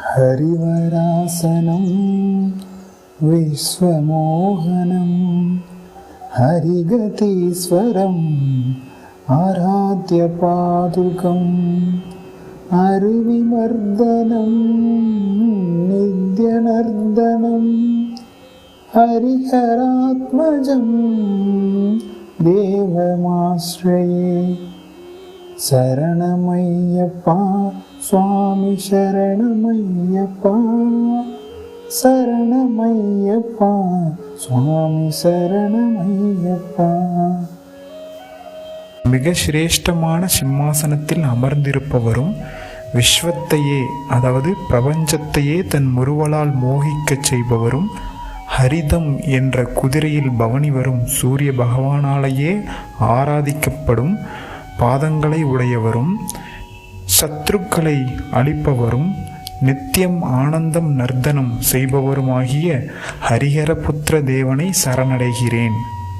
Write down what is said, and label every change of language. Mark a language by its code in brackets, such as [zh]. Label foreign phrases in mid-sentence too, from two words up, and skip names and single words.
[sa] हरिवरासनं विश्वमोहनं हरिगतीश्वरम् आराध्यपादुकम् अरुविमर्दनं नित्यनर्दनं हरिहरात्मजं देवमाश्रये। शरणमय्यप्पा स्वामी शरणमय्यप्पा, शरणमय्यप्पा स्वामी शरणमय्यप्पா। [ta] மிக சிரேஷ்டமான சிம்மாசனத்தில் அமர்ந்திருப்பவரும் விஸ்வத்தையே அதாவது பிரபஞ்சத்தையே தன் முறுவலால் மோகிக்கச் செய்பவரும் ஹரிதம் என்ற குதிரையில் பவனி வரும் சூரிய பகவானாலேயே ஆராதிக்கப்படும் பாதங்களை உடையவரும் சத்ருக்களை அழிப்பவரும் நித்தியம் ஆனந்தம் நர்த்தனம் செய்பவருமாகிய ஹரிஹரபுத்திர தேவனை சரணடைகிறேன்.